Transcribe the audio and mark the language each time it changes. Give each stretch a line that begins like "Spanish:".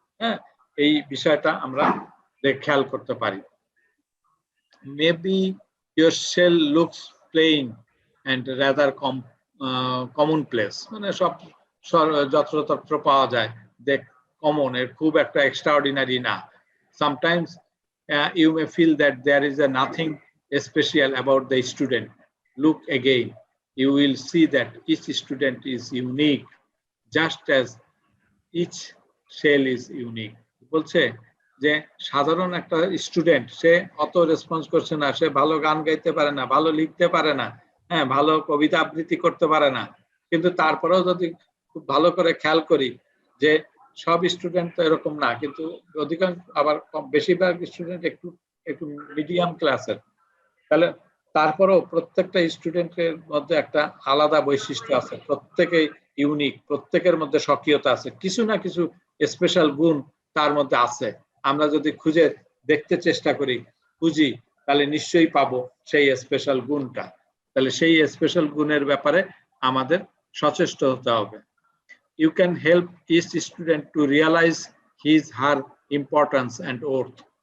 Bangla: হ্যাঁ, এই বিষয়টা আমরা খেয়াল করতে পারি।
English: maybe your shell looks plain and rather commonplace,
Bangla: মানে সব যত্রতত্র পাওয়া যায়, দেখ কমন, এর খুব একটা এক্সট্রাঅর্ডিনারি না।
English: Sometimes you may feel that there is nothing special about the student. Look again, you will see that each student is unique, just as each shell is unique.
Bangla: বলছে যে সাধারণ একটা স্টুডেন্ট, সে অত response করছে না, সে ভালো গান গাইতে পারে না, ভালো লিখতে পারে না, হ্যাঁ, ভালো কবিতা আবৃত্তি করতে পারে না, কিন্তু তারপরেও যদি খুব ভালো করে খেয়াল করি যে সব স্টুডেন্ট তো এরকম না, কিন্তু অধিকাংশ আবার বেশিরভাগ স্টুডেন্ট একটু মিডিয়াম ক্লাসের, তাহলে তারপরেও প্রত্যেকটা স্টুডেন্টের মধ্যে একটা আলাদা বৈশিষ্ট্য আছে, প্রত্যেকেই ইউনিক, প্রত্যেকের মধ্যে স্বকীয়তা আছে, কিছু না কিছু স্পেশাল গুণ তার মধ্যে আছে। আমরা যদি খুঁজে দেখতে চেষ্টা করি, খুঁজি, তাহলে নিশ্চয়ই পাবো সেই স্পেশাল গুণটা। তাহলে সেই স্পেশাল গুণের ব্যাপারে আমাদের সচেষ্ট হতে হবে।
English: You can help each student to realize his her importance and worth.